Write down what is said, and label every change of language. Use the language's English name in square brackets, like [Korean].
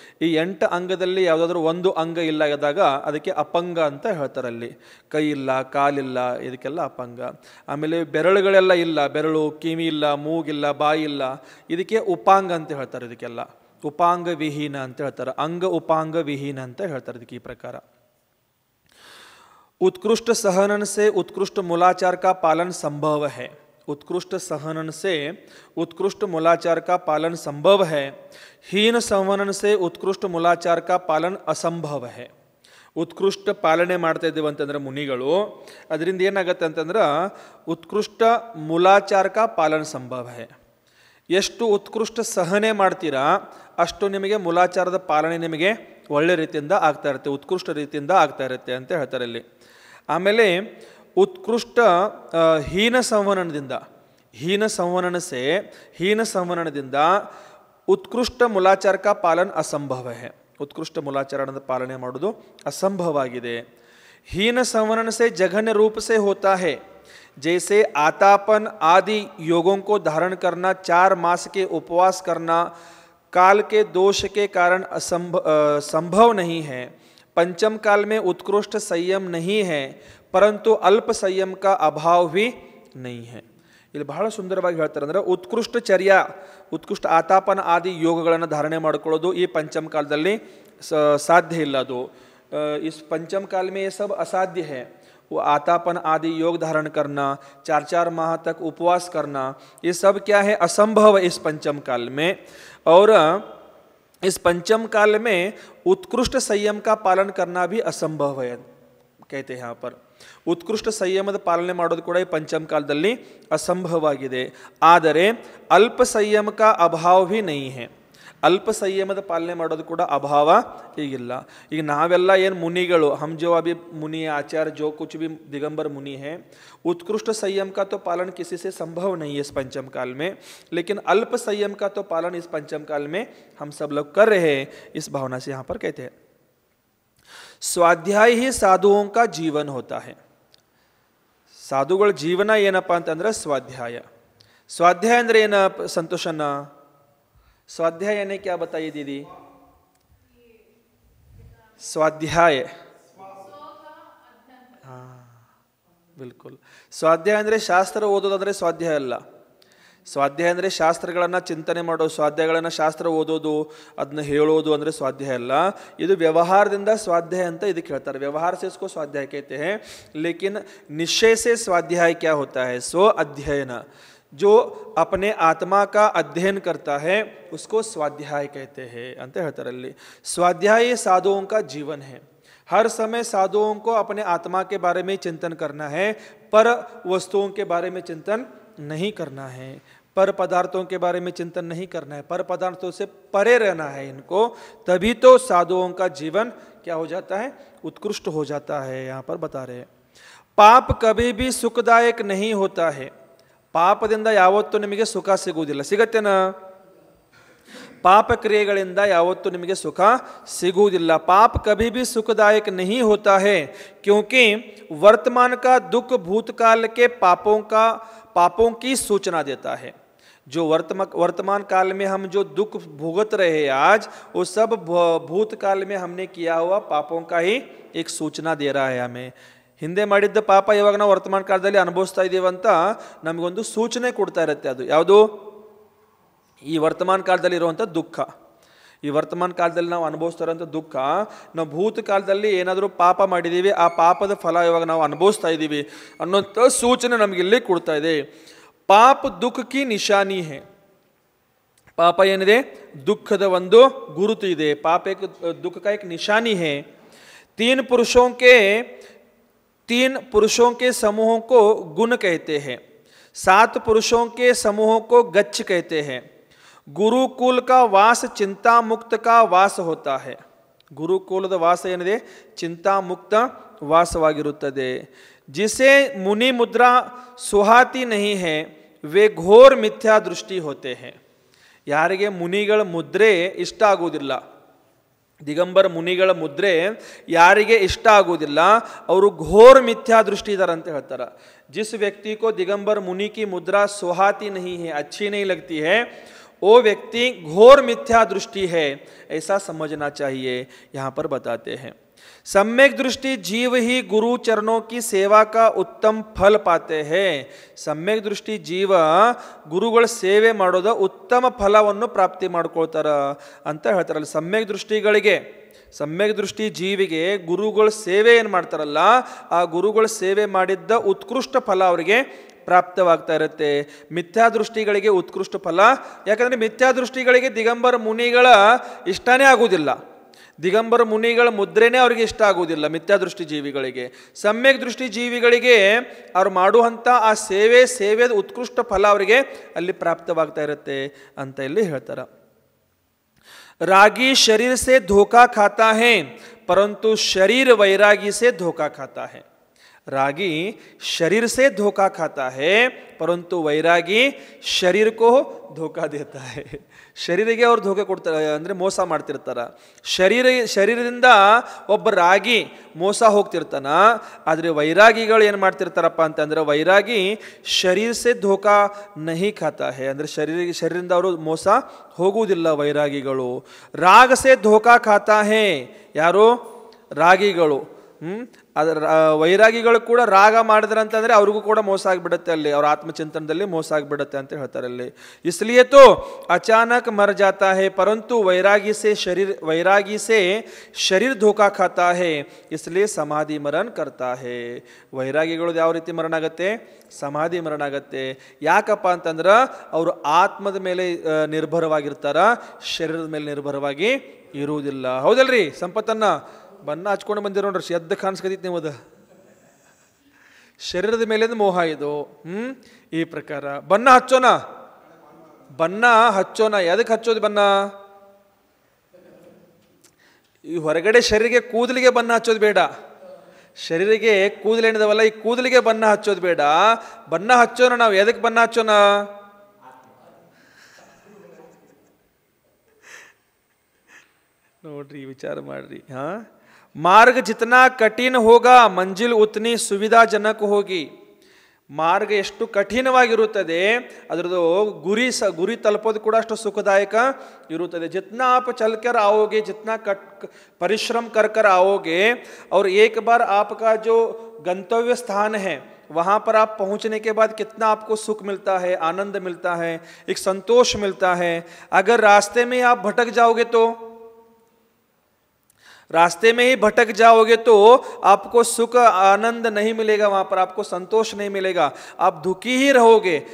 [Kannada] ಈ 8 ಅಂಗದಲ್ಲಿ ಯಾವುದಾದ್ರೂ ಒಂದು ಅಂಗ ಇಲ್ಲ ಆದಾಗ ಅದಕ್ಕೆ ಅಪಂಗ ಅಂತ ಹೇಳ್ತಾರೆ. ಅಲ್ಲಿ ಕೈ ಇಲ್ಲ, ಕಾಲಿಲ್ಲ, ಇದಕ್ಕೆಲ್ಲ ಅಪಂಗ. ಆಮೇಲೆ ಬೆರಳುಗಳೆಲ್ಲ ಇಲ್ಲ, ಬೆರಳು, ಕಿವಿ ಇಲ್ಲ, ಮೂಗಿಲ್ಲ, ಬಾಯಿ ಇಲ್ಲ, ಇದಕ್ಕೆ ಉಪಾಂಗ ಅಂತ ಹೇಳ್ತಾರೆ. ಇದಕ್ಕೆಲ್ಲ ಉಪಾಂಗ ವಿಹೀನ ಅಂತ ಹೇಳ್ತಾರೆ. ಅಂಗ ಉಪಾಂಗ ವಿಹೀನ ಅಂತ ಹೇಳ್ತಾರೆ ಇದಕ್ಕೆ ಈ ಪ್ರಕಾರ. [Hindi] उत्कृष्ट सहनन से उत्कृष्ट मूलाचार का पालन संभव है. उत्कृष्ट सहनन से उत्कृष्ट मूलाचार का पालन संभव है. हीन संवनन से उत्कृष्ट मूलाचार का पालन असंभव है. [Kannada] ಉತ್ಕೃಷ್ಟ ಪಾಲನೆ ಮಾಡ್ತಾ ಇದ್ದೀವಿ ಅಂತಂದ್ರೆ ಮುನಿಗಳು, ಅದರಿಂದ ಏನಾಗತ್ತೆ ಅಂತಂದ್ರೆ [Hindi] ಉತ್ಕೃಷ್ಟ ಮೂಲಾಚಾರಕ ಪಾಲನ ಸಂಭವ ಹೇ. [Kannada] ಎಷ್ಟು ಉತ್ಕೃಷ್ಟ ಸಹನೆ ಮಾಡ್ತೀರಾ ಅಷ್ಟು ನಿಮಗೆ ಮೂಲಾಚಾರದ ಪಾಲನೆ ನಿಮಗೆ ಒಳ್ಳೆ ರೀತಿಯಿಂದ ಆಗ್ತಾ ಇರುತ್ತೆ, ಉತ್ಕೃಷ್ಟ ರೀತಿಯಿಂದ ಆಗ್ತಾ ಇರುತ್ತೆ ಅಂತ ಹೇಳ್ತಾರೆ ಇಲ್ಲಿ. ಆಮೇಲೆ [Hindi] उत्कृष्ट हीन संवननದಿಂದ, हीन संवनन से हीन संवननದಿಂದ उत्कृष्ट मूलाचार का पालन असंभव है. [Kannada] उत्कृष्ट मूलाचारणದ ಪಾಲನೆ ಮಾಡೋದು असंभव ಆಗಿದೆ. [Hindi] हीन संवनन से जघन्य रूप से होता है. जैसे आतापन आदि योगों को धारण करना, 4 मास के उपवास करना काल के दोष के कारण संभव नहीं है. पंचम काल में उत्कृष्ट संयम नहीं है, परंतु अल्प संयम का अभाव भी नहीं है. [Kannada] ಇಲ್ಲಿ ಬಹಳ ಸುಂದರವಾಗಿ ಹೇಳ್ತಾರೆ. ಅಂದರೆ ಉತ್ಕೃಷ್ಟ ಚರ್ಯ, ಉತ್ಕೃಷ್ಟ ಆತಾಪನ ಆದಿ ಯೋಗಗಳನ್ನು ಧಾರಣೆ ಮಾಡಿಕೊಳ್ಳೋದು ಈ ಪಂಚಮ ಕಾಲದಲ್ಲಿ ಸಾಧ್ಯ ಇಲ್ಲ. ಅದು [Hindi] इस पंचम काल में ये सब असाध्य है. वो आतापन आदि योग धारण करना, 4-4 माह तक उपवास करना, ये सब क्या है, असंभव है इस पंचम काल में. और इस पंचम काल में उत्कृष्ट संयम का पालन करना भी असंभव है कहते हैं यहाँ पर। [Kannada] उत्कृष्ट ಸಂಯಮದ ಪಾಲನೆ ಮಾಡೋದು ಕೂಡ ಈ पंचम ಕಾಲದಲ್ಲಿ ಅಸಂಭವವಾಗಿದೆ। ಆದರೆ ಅಲ್ಪ ಸಂಯಮ [Hindi] का अभाव भी नहीं है। [Kannada] ಅಲ್ಪ ಸಂಯಮದ ಪಾಲನೆ ಮಾಡೋದು ಕೂಡ ಅಭಾವ ಈಗಿಲ್ಲ। ಈಗ ನಾವೆಲ್ಲ ಏನು ಮುನಿಗಳು, [Hindi] हम जो अभी मुनि आचार्य जो कुछ भी दिगंबर मुनि हैं, उत्कृष्ट संयम का तो पालन किसी से संभव नहीं है इस पंचम काल में, लेकिन अल्प संयम का तो पालन इस पंचम काल में हम सब लोग कर रहे हैं। इस भावना से यहाँ पर कहते हैं स्वाध्याय ही साधुओं का जीवन होता है। [Kannada] ಸಾಧುಗಳ ಜೀವನ ಏನಪ್ಪ ಅಂತಂದ್ರೆ ಸ್ವಾಧ್ಯಾಯ। ಸ್ವಾಧ್ಯಾಯ ಅಂದ್ರೆ ಏನ ಸಂತೋಷನ? [Hindi] स्वाध्याय यानी क्या बताइए दीदी? स्वाध्याय, हाँ बिल्कुल। [Kannada] स्वाध्याय ಅಂದರೆ ಶಾಸ್ತ್ರ ಓದೋದಂದ್ರೆ ಸ್ವಾಧ್ಯಾಯ ಅಲ್ಲ। ಸ್ವಾಧ್ಯಾಯ ಅಂದರೆ ಶಾಸ್ತ್ರಗಳನ್ನು ಚಿಂತನೆ ಮಾಡೋದು, ಸ್ವಾಧ್ಯಾಯಗಳನ್ನು ಶಾಸ್ತ್ರ ಓದೋದು, ಅದನ್ನ ಹೇಳೋದು ಅಂದರೆ ಸ್ವಾಧ್ಯಾಯ ಅಲ್ಲ। ಇದು ವ್ಯವಹಾರದಿಂದ ಸ್ವಾಧ್ಯಾಯ ಅಂತ ಇದಕ್ಕೆ ಹೇಳ್ತಾರೆ। [Hindi] ವ್ಯವहार से इसको स्वाध्याय कहते हैं। लेकिन निश्चय से स्वाध्याय क्या होता है? स्व अध्ययन, जो अपने आत्मा का अध्ययन करता है उसको स्वाध्याय कहते हैं [Kannada] ಅಂತ ಹೇಳ್ತಾರೆ ಅಲ್ಲಿ। [Hindi] स्वाध्याय साधुओं का जीवन है। हर समय साधुओं को अपने आत्मा के बारे में चिंतन करना है, पर वस्तुओं के बारे में चिंतन नहीं करना है, पर पदार्थों के बारे में चिंतन नहीं करना है, पर पदार्थों से परे रहना है इनको। तभी तो साधुओं का जीवन क्या हो जाता है? उत्कृष्ट हो जाता है। यहाँ पर बता रहे हैं पाप कभी भी सुखदायक नहीं होता है। [Kannada] ಪಾಪದಿಂದ ಯಾವತ್ತೂ ನಿಮಗೆ ಸುಖ ಸಿಗುವುದಿಲ್ಲ। ಸಿಗತ್ತೇನಾ? ಪಾಪ ಕ್ರಿಯೆಗಳಿಂದ ಯಾವತ್ತೂ ನಿಮಗೆ ಸುಖ ಸಿಗುವುದಿಲ್ಲ। [Hindi] पाप कभी भी सुखदायक नहीं होता है क्योंकि वर्तमान का दुख भूतकाल के पापों की सूचना देता है। जो वर्तमान काल में हम जो दुख भुगत रहे हैं आज, वो सब भूतकाल में हमने किया हुआ पापों का ही एक सूचना दे रहा है हमें। [Kannada] ಹಿಂದೆ ಮಾಡಿದ್ದ ಪಾಪ ಇವಾಗ ನಾವು ವರ್ತಮಾನ ಕಾಲದಲ್ಲಿ ಅನುಭವಿಸ್ತಾ ಇದ್ದೀವಿ ಅಂತ ನಮಗೊಂದು ಸೂಚನೆ ಕೊಡ್ತಾ ಇರುತ್ತೆ। ಅದು ಯಾವುದು? ಈ ವರ್ತಮಾನ ಕಾಲದಲ್ಲಿ ಇರುವಂಥ ದುಃಖ, ಈ ವರ್ತಮಾನ ಕಾಲದಲ್ಲಿ ನಾವು ಅನುಭವಿಸ್ತಾ ಇರೋಂಥ ದುಃಖ, ನಾವು ಭೂತ ಕಾಲದಲ್ಲಿ ಏನಾದರೂ ಪಾಪ ಮಾಡಿದ್ದೀವಿ, ಆ ಪಾಪದ ಫಲ ಇವಾಗ ನಾವು ಅನುಭವಿಸ್ತಾ ಇದ್ದೀವಿ ಅನ್ನೋಂಥ ಸೂಚನೆ ನಮಗಿಲ್ಲಿ ಕೊಡ್ತಾ ಇದೆ। [Hindi] ಪಾಪ ದುಃಖ ಕಿ ನಿಶಾನಿ ಹೇ। [Kannada] ಪಾಪ ಏನಿದೆ? ದುಃಖದ ಒಂದು ಗುರುತು ಇದೆ। [Hindi] ಪಾಪ ಏಕ ದುಃಖ का एक निशानी है। तीन पुरुषों के समूहों को गुण कहते हैं, 7 पुरुषों के समूहों को गच्छ कहते हैं। गुरुकुल का वास चिंता मुक्त का वास होता है। [Kannada] गुरुकुलದ ವಾಸ ಏನಿದೆ? ಚಿಂತಾ ಮುಕ್ತ ವಾಸವಾಗಿರುತ್ತದೆ। [Hindi] जिसे मुनि मुद्रा सुहाती नहीं है वे घोर मिथ्या दृष्टि होते हैं। [Kannada] ಯಾರಿಗೆ ಮುನಿಗಳ ಮುದ್ರೆ ಇಷ್ಟ ಆಗುವುದಿಲ್ಲ, ದಿಗಂಬರ ಮುನಿಗಳ ಮುದ್ರೆ ಯಾರಿಗೆ ಇಷ್ಟ ಆಗುವುದಿಲ್ಲ, ಅವರು ಘೋರ ಮಿಥ್ಯಾ ದೃಷ್ಟಿ ಇದ್ದಾರೆ ಅಂತ ಹೇಳ್ತಾರೆ। [Hindi] जिस व्यक्ति को दिगंबर मुनि की मुद्रा सुहाती नहीं है, अच्छी नहीं लगती है, वो व्यक्ति घोर मिथ्या दृष्टि है, ऐसा समझना चाहिए। यहाँ पर बताते हैं सम्यक दृष्टि जीव ही गुरु चरणों की सेवा का उत्तम फल पाते हैं। [Kannada] सम्यक दृष्टि जीव ಗುರುಗಳ ಸೇವೆ ಮಾಡೋದ ಉತ್ತಮ ಫಲವನ್ನು ಪ್ರಾಪ್ತಿ ಮಾಡ್ಕೊಳ್ತಾರ ಅಂತ ಹೇಳ್ತಾರಲ್ಲ। ಸಮ್ಯಕ್ ದೃಷ್ಟಿ ಜೀವಿಗೆ ಗುರುಗಳ ಸೇವೆ ಏನು ಮಾಡ್ತಾರಲ್ಲ, ಆ ಗುರುಗಳ ಸೇವೆ ಮಾಡಿದ್ದ ಉತ್ಕೃಷ್ಟ ಫಲ ಅವರಿಗೆ ಪ್ರಾಪ್ತವಾಗ್ತಾ ಇರುತ್ತೆ। ಮಿಥ್ಯಾದೃಷ್ಟಿಗಳಿಗೆ ಉತ್ಕೃಷ್ಟ ಫಲ, ಯಾಕಂದರೆ ಮಿಥ್ಯಾದೃಷ್ಟಿಗಳಿಗೆ ದಿಗಂಬರ ಮುನಿಗಳ ಇಷ್ಟನೇ ಆಗುವುದಿಲ್ಲ, ದಿಗಂಬರ ಮುನಿಗಳ ಮುದ್ರೆನೇ ಅವರಿಗೆ ಇಷ್ಟ ಆಗುವುದಿಲ್ಲ ಮಿಥ್ಯಾದೃಷ್ಟಿ ಜೀವಿಗಳಿಗೆ। ಸಮ್ಯಕ್ ದೃಷ್ಟಿ ಜೀವಿಗಳಿಗೆ ಅವ್ರು ಮಾಡುವಂಥ ಆ ಸೇವೆದ ಉತ್ಕೃಷ್ಟ ಫಲ ಅವರಿಗೆ ಅಲ್ಲಿ ಪ್ರಾಪ್ತವಾಗ್ತಾ ಇರುತ್ತೆ ಅಂತ ಇಲ್ಲಿ ಹೇಳ್ತಾರೆ। [Hindi] रागी शरीर से धोखा खाता है परंतु शरीर वैरागी से धोखा खाता है। रागी शरीर से धोखा खाता है परंतु वैरागी शरीर को धोखा देता है। [Kannada] ಶರೀರಿಗೆ ಅವ್ರು ಧೋಕೆ ಕೊಡ್ತಾರೆ, ಅಂದರೆ ಮೋಸ ಮಾಡ್ತಿರ್ತಾರೆ। ಶರೀರದಿಂದ ಒಬ್ಬ ರಾಗಿ ಮೋಸ ಹೋಗ್ತಿರ್ತಾನ, ಆದರೆ ವೈರಾಗಿಗಳು ಏನು ಮಾಡ್ತಿರ್ತಾರಪ್ಪ ಅಂತಂದರೆ, [Hindi] ವೈರಾಗಿ ಶರೀರ ಸೆ ಧೋಕಾ ನಹಿ ಖಾತಾ ಹೇ, [Kannada] ಅಂದರೆ ಶರೀರದಿಂದ ಅವರು ಮೋಸ ಹೋಗುವುದಿಲ್ಲ ವೈರಾಗಿಗಳು। [Hindi] ರಾಗ ಸೆ ಧೋಕಾ ಖಾತಾ ಹೇ, [Kannada] ಯಾರು? ರಾಗಿಗಳು ಅದರ ವೈರಾಗಿಗಳು ಕೂಡ ರಾಗ ಮಾಡಿದ್ರಂತಂದ್ರೆ ಅವ್ರಿಗೂ ಕೂಡ ಮೋಸ ಆಗಿಬಿಡುತ್ತೆ, ಅಲ್ಲಿ ಅವ್ರ ಆತ್ಮಚಿಂತನದಲ್ಲಿ ಮೋಸ ಆಗಿಬಿಡುತ್ತೆ ಅಂತ ಹೇಳ್ತಾರೆ ಅಲ್ಲಿ. [Hindi] इसलिए तो अचानक मर जाता है परंतु वैरागी से शरीर धोखा खाता है इसलिए समाधि मरण करता है. [Kannada] ವೈರಾಗಿಗಳು ಯಾವ ರೀತಿ ಮರಣ ಆಗತ್ತೆ? ಸಮಾಧಿ ಮರಣ ಆಗತ್ತೆ. ಯಾಕಪ್ಪ ಅಂತಂದ್ರೆ ಅವರು ಆತ್ಮದ ಮೇಲೆ ನಿರ್ಭರವಾಗಿರ್ತಾರ, ಶರೀರದ ಮೇಲೆ ನಿರ್ಭರವಾಗಿ ಇರುವುದಿಲ್ಲ. ಹೌದಲ್ರಿ? ಸಂಪತ್ತನ್ನ ಬಣ್ಣ ಹಚ್ಕೊಂಡು ಬಂದಿರೋ ನೋಡ್ರಿ, ಎದ್ದು ಕಾಣಿಸ್ಕತಿತ್ತು ನೀವು. ಅದು ಶರೀರದ ಮೇಲಿಂದ ಮೋಹ ಇದು. ಈ ಪ್ರಕಾರ ಬಣ್ಣ ಹಚ್ಚೋಣ, ಬಣ್ಣ ಹಚ್ಚೋಣ. ಎದಕ್ಕೆ ಹಚ್ಚೋದು ಬಣ್ಣ? ಈ ಹೊರಗಡೆ ಶರೀರಿಗೆ ಕೂದಲಿಗೆ ಬಣ್ಣ ಹಚ್ಚೋದು ಬೇಡ. ಶರೀರಿಗೆ ಕೂದಲೇನಿದಾವಲ್ಲ, ಈ ಕೂದಲಿಗೆ ಬಣ್ಣ ಹಚ್ಚೋದು ಬೇಡ. ಬಣ್ಣ ಹಚ್ಚೋಣ. ನಾವು ಎದಕ್ಕೆ ಬಣ್ಣ ಹಚ್ಚೋಣ? ನೋಡ್ರಿ, ವಿಚಾರ ಮಾಡ್ರಿ. [Hindi] ಮಾರ್ಗ ಜಿतना ಕಠಿಣ ಹೋಗಾ ಮಂಜಿಲ್ ಉತ್ನಿ ಸುವಿಧಾಜನಕ ಹೋಗಿ. [Kannada] ಮಾರ್ಗ ಎಷ್ಟು ಕಠಿಣವಾಗಿರುತ್ತದೆ ಅದರದ್ದು ಗುರಿ ತಲುಪೋದು ಕೂಡ ಅಷ್ಟು ಸುಖದಾಯಕ ಇರುತ್ತದೆ. [Hindi] जितना आप चलकर आओगे, जितना परिश्रम कर आओगे और एक बार आपका जो गंतव्य स्थान है वहाँ पर आप पहुँचने के बाद कितना आपको सुख मिलता है, आनंद मिलता है, एक संतोष मिलता है. अगर रास्ते में आप भटक जाओगे तो, रास्ते में ही भटक जाओगे तो आपको सुख आनंद नहीं मिलेगा, वहां पर आपको संतोष नहीं मिलेगा, आप दुखी ही रहोगे.